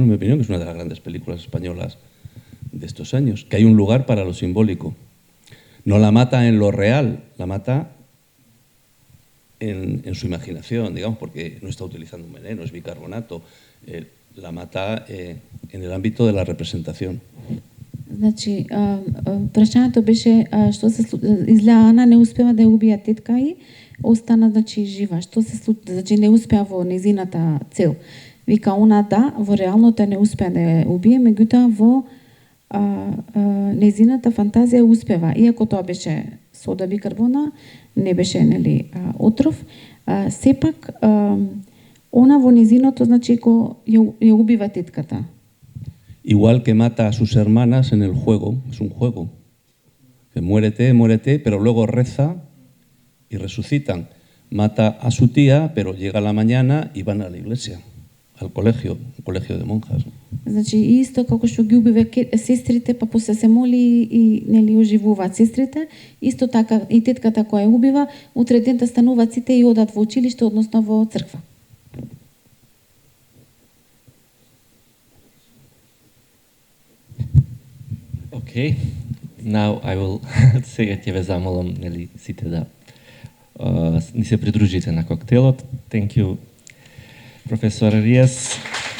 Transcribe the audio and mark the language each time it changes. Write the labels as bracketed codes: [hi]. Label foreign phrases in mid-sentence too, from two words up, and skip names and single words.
[es] En mi opinión, que es una de las grandes películas españolas de estos años, que hay un lugar para lo simbólico. No la mata en lo real, la mata en su imaginación, digamos, porque no está utilizando un veneno, es bicarbonato, la mata en el ámbito de la representación. [mk] Значи, прашањето беше што се изгледа Ана не успева да ја убие тетка и остана, значи, жива. Што се случи, значи не успеа во незината цел. Вика она да, во реалното не успеа да ја убие, меѓутоа во незината фантазија успева. Иако тоа беше сода бикарбона, не беше, нели, отров, сепак она во незиното, значи, ја убива тетката. [es] Igual que mata a sus hermanas en el juego, es un juego. Que muérete, pero luego reza y resucitan. Mata a su tía, pero llega la mañana y van a la iglesia al colegio, un colegio de monjas. [mk] Значи исто како што ги убива сестрите, па после се моли и нели оживуваат сестрите, исто така и тетката која ја убива, утре дента стануваат сите и одат во училиште, односно во црква. [en] Okay, now I will [mk] сега ќе ве замолам нели сите да ни се придружите на коктелот. [en] Thank you, Professor Arias.